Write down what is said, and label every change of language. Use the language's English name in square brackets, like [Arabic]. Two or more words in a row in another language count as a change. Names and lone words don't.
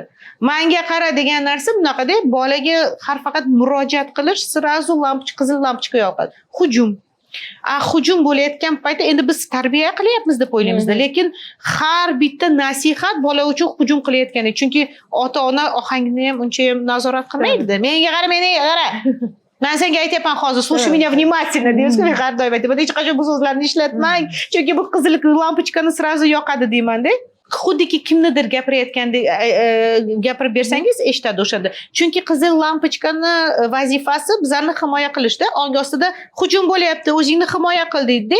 [Uzbek] Menga qara degan narsa bunaqada, bolaga har faqat murojaat qilish sirazu qizil lampochka yoqadi. Hujum. Hujum bo'layotgan paytda endi biz tarbiya qilyapmiz deb o'ylaymizda, lekin har bitta nasihat bola uchun hujum qilayotgani, chunki ota-ona ohangini ham uncha ham nazorat qilmaydi. Menga qara, menga qara. Men senga aytyapman hozir, [Russian] слушай меня внимательно, [Uzbek] deysiz, men har doim aytaman, hech qachon bu so'zlarni ishlatmang, chunki bu qizil lampochkani sirazu yoqadi deyman-da. Xuddiki kimnidir gapirayotgandek gapirib bersangiz eshitadi o'shanda. Chunki qizil lampochkani vazifasi bizlarni himoya qilishda, ong ostida hujum bo'lyapti, o'zingni himoya qil deydi-da.